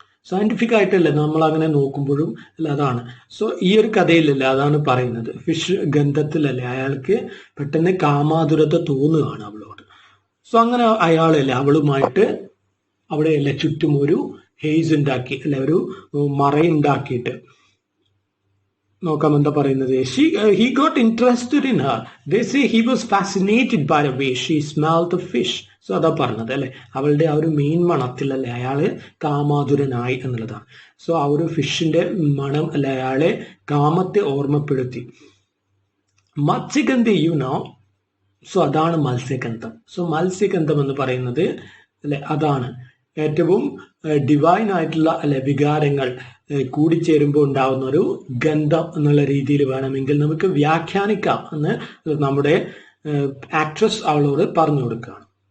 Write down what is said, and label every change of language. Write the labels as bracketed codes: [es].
[ml] Scientific ആയിട്ടല്ലേ നമ്മൾ അങ്ങനെ നോക്കുമ്പോഴും അല്ല അതാണ്. സോ ഈ ഒരു കഥയിലല്ലേ അതാണ് പറയുന്നത്. ഫിഷ് ഗന്ധത്തിലല്ലേ അയാൾക്ക് പെട്ടെന്ന് കാമാതുരത തോന്നുകയാണ് അവളോട്. സോ അങ്ങനെ അയാളല്ലേ അവളുമായിട്ട് അവിടെയല്ലേ ചുറ്റും ഒരു ഹെയ്സ് ഉണ്ടാക്കി അല്ലെ ഒരു മറയുണ്ടാക്കിയിട്ട് നോക്കാം എന്താ പറയുന്നത്. [en] He got interested in her. They say he was fascinated by the way she smelled the fish. [ml] So അതാ പറഞ്ഞത് അല്ലെ അവളുടെ ആ ഒരു മീൻ മണത്തിലല്ലേ അയാള് കാമാതുരനായി എന്നുള്ളതാണ്. സോ ആ ഒരു ഫിഷിന്റെ മണം അല്ലെ അയാളെ കാമത്തെ ഓർമ്മപ്പെടുത്തി. മത്സ്യഗന്ധി സോ അതാണ് മത്സ്യഗന്ധം. സോ മത്സ്യഗന്ധം എന്ന് പറയുന്നത് അല്ലെ അതാണ് ഏറ്റവും ഡിവൈൻ ആയിട്ടുള്ള അല്ലെ വികാരങ്ങൾ കൂടിച്ചേരുമ്പോൾ ഉണ്ടാവുന്ന ഒരു ഗന്ധം എന്നുള്ള രീതിയിൽ വേണമെങ്കിൽ നമുക്ക് വ്യാഖ്യാനിക്കാം എന്ന് നമ്മുടെ ആക്ട്രസ് അവളോട് പറഞ്ഞു കൊടുക്കുകയാണ്.